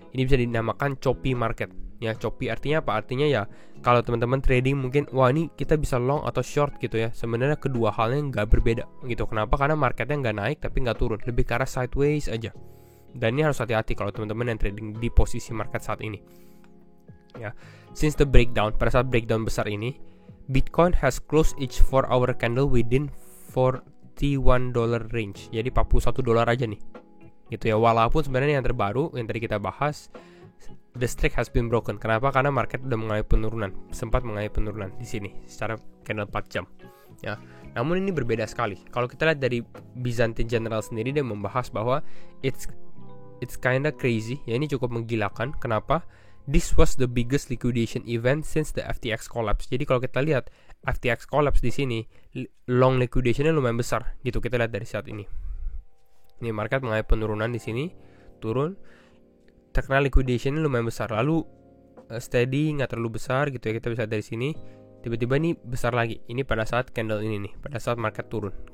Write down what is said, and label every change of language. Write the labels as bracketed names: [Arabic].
[Indonesian] Ini bisa dinamakan choppy market. Ya, choppy artinya apa? Artinya ya kalau teman-teman trading mungkin wah ini kita bisa long atau short gitu ya. Sebenarnya kedua halnya nggak berbeda gitu. Kenapa? Karena marketnya nggak naik tapi nggak turun, lebih ke arah sideways aja. Dan ini harus hati-hati kalau teman-teman yang trading di posisi market saat ini. Ya, [English] since the breakdown, [Indonesian] pada saat breakdown besar ini, [English] Bitcoin has closed each 4-hour candle within $41 range. [Indonesian] Jadi $41 aja nih. Gitu ya. Walaupun sebenarnya yang terbaru yang tadi kita bahas, [English] the streak has been broken. [Indonesian] Kenapa? Karena market udah mengalami penurunan, sempat mengalami penurunan di sini secara candle 4 jam. Ya. Namun ini berbeda sekali. Kalau kita lihat dari Byzantine General sendiri, dia membahas bahwa [English] it's kinda crazy. [Indonesian] Ya, ini cukup menggilakan. Kenapa? [English] This was the biggest liquidation event since the FTX collapse. [Indonesian] Jadi kalau kita lihat FTX collapse di sini, long liquidationnya lumayan besar. Gitu kita lihat dari saat ini. Ini market mengalami penurunan di sini, turun. Terkena liquidationnya lumayan besar. Lalu steady, nggak terlalu besar gitu ya. Kita bisa lihat dari sini. Tiba-tiba ini besar lagi. Ini pada saat candle ini nih, pada saat market turun.